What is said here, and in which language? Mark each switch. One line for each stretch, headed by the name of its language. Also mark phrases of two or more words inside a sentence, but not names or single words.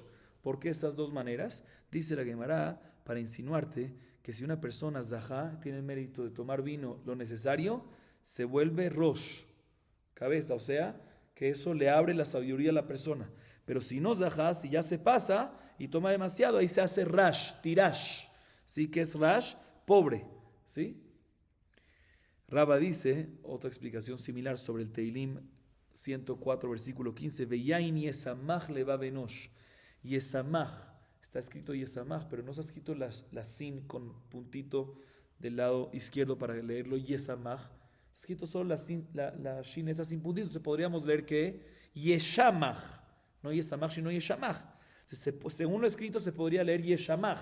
Spanish: ¿Por qué estas dos maneras? Dice la Gemara, para insinuarte que si una persona zahá tiene el mérito de tomar vino lo necesario, se vuelve rosh, cabeza, o sea, que eso le abre la sabiduría a la persona. Pero si no zahá, si ya se pasa y toma demasiado, ahí se hace
Hebrew: רש, תירש.
Spanish: ¿Sí? ¿Qué es rash? Pobre. ¿Sí? Rabba dice, otra explicación similar sobre el Teilim 104, versículo 15,
Hebrew: ויין ישמח לבב אנוש.
Spanish: Yesamaj, está escrito Yesamaj, pero no está escrito la sin con puntito del lado izquierdo para leerlo Yesamaj. Está escrito solo la shin esa sin puntito. Entonces podríamos leer que Yeshamaj, no Yesamaj, sino Yeshamaj. Según lo escrito se podría leer Yeshamaj.